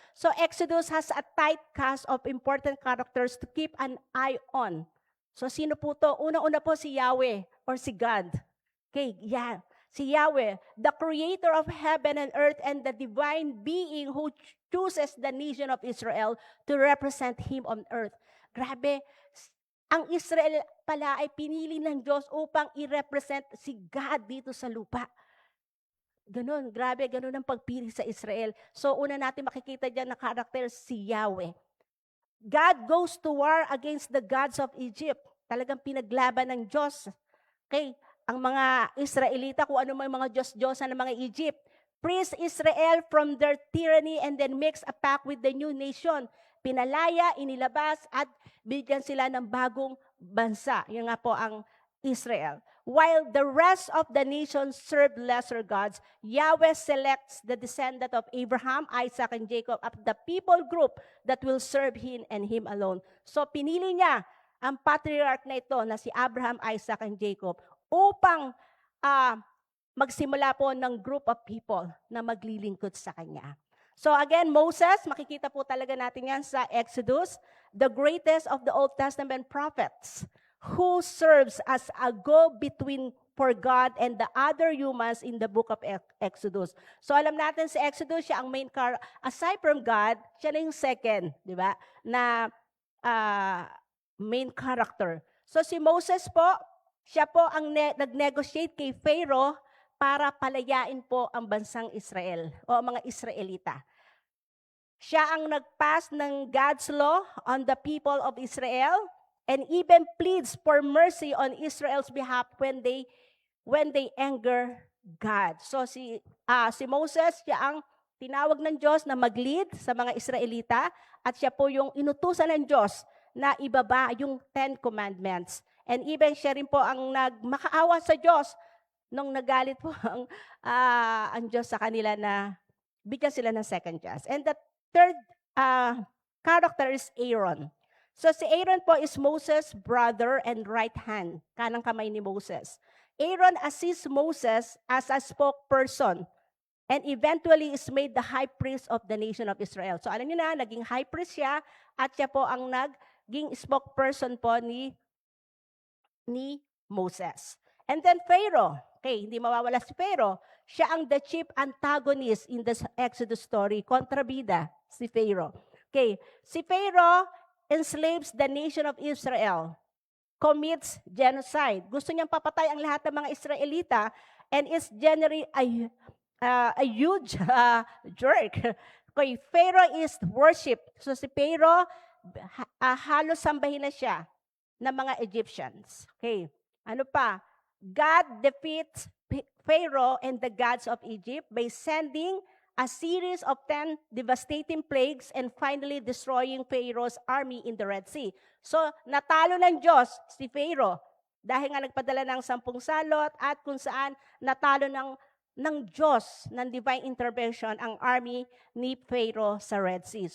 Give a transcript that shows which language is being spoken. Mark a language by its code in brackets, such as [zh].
[en] So, Exodus has a tight cast of important characters to keep an eye on. [tl] So, sino po to? Una-una po si Yahweh or si God. Okay, yeah. [en] Si Yahweh, the creator of heaven and earth and the divine being who chooses the nation of Israel to represent Him on earth. [tl] Grabe, ang Israel pala ay pinili ng Diyos upang i-represent si God dito sa lupa. Ganon, grabe, ganon ang pagpili sa Israel. So, una natin makikita dyan na karakter si Yahweh. [en] God goes to war against the gods of Egypt. [tl] Talagang pinaglaban ng Diyos. Okay, ang mga Israelita, kung ano may mga Diyos-Diyosan ng mga Egypt, [en] frees Israel from their tyranny and then makes a pact with the new nation. [tl] Pinalaya, inilabas, at bigyan sila ng bagong bansa. Yan nga po ang Israel. [en] While the rest of the nations served lesser gods, Yahweh selects the descendant of Abraham, Isaac, and Jacob of the people group that will serve Him and Him alone. [tl] So pinili niya ang patriarch na ito na si Abraham, Isaac, and Jacob upang magsimula po ng group of people na maglilingkod sa Kanya. [en] So again, Moses, [tl] makikita po talaga natin yan sa Exodus, [en] the greatest of the Old Testament prophets, who serves as a go-between for God and the other humans in the book of Exodus. [tl] So alam natin sa Exodus, siya ang main aside from God, siya na yung second, di ba, na main character. So si Moses po, siya po ang nag-negotiate kay Pharaoh para palayain po ang bansang Israel o mga Israelita. Siya ang nag-pass ng [en] God's law on the people of Israel and even pleads for mercy on Israel's behalf when they anger God. [tl] So si Moses, siya ang tinawag ng Diyos na mag-lead sa mga Israelita at siya po yung inutusan ng Diyos na ibaba yung 10 Commandments. And even siya rin po ang nagmakaawa sa Diyos nung nagalit po ang Diyos sa kanila na bigyan sila ng second chance. [en] And the third character is Aaron. [tl] So si Aaron po [en] is Moses' brother and right hand, [tl] kanang kamay ni Moses. [en] Aaron assists Moses as a spokesperson and eventually is made the high priest of the nation of Israel. [tl] So alam niyo na, naging high priest siya at siya po ang naging spokesperson po ni Moses. [en] And then Pharaoh, okay, [tl] hindi mawawala si Pharaoh. [en] Siya ang the chief antagonist in the Exodus story, [tl] kontrabida si Pharaoh. [en] Okay, si Pharaoh enslaves the nation of Israel, commits genocide. [tl] Gusto niyang papatay ang lahat ng mga Israelita [en] and is generally a huge jerk. Okay, Pharaoh is worship. [tl] So si Pharaoh, halos sambahin na siya ng mga Egyptians. Okay, ano pa? [en] God defeats Pharaoh and the gods of Egypt by sending a series of 10 devastating plagues and finally destroying Pharaoh's army in the Red Sea. [tl] So, natalo ng Diyos si Pharaoh dahil nga nagpadala ng 10 salot at kung saan natalo ng Diyos, ng divine intervention, ang army ni Pharaoh sa Red Sea.